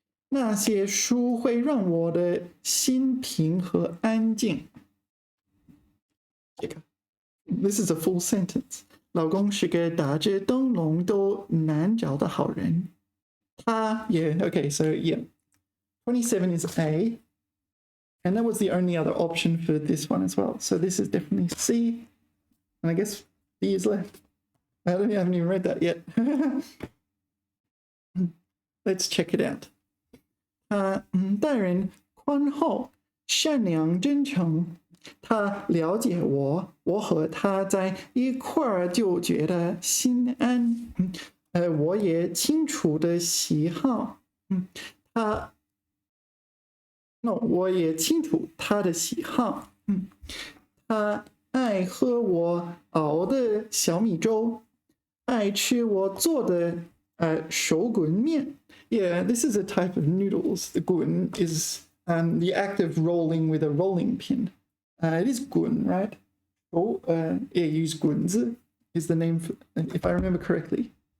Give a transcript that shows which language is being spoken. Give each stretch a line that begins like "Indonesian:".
Chinese: 那些书会让我的心平和安静。
English: This is a full sentence.
Chinese: 老公是个打着灯笼都难找的好人。
English: 他 yeah, okay, so yeah. 27 is A. And that was the only other option for this one as well. So this is definitely C. And I guess B is left. I haven't even read that yet. Let's check it out.
Chinese: 待人宽厚、善良、真诚，他了解我，我和他在一块儿就觉得心安。我也清楚的喜好，我也清楚他的喜好，他爱喝我熬的小米粥，爱吃我做的手滚面。
English: Yeah, this is a type of noodles. The gun is the act of rolling with a rolling pin. It is gun, right? Oh, yeah, use gunzi is the name for, if I remember correctly.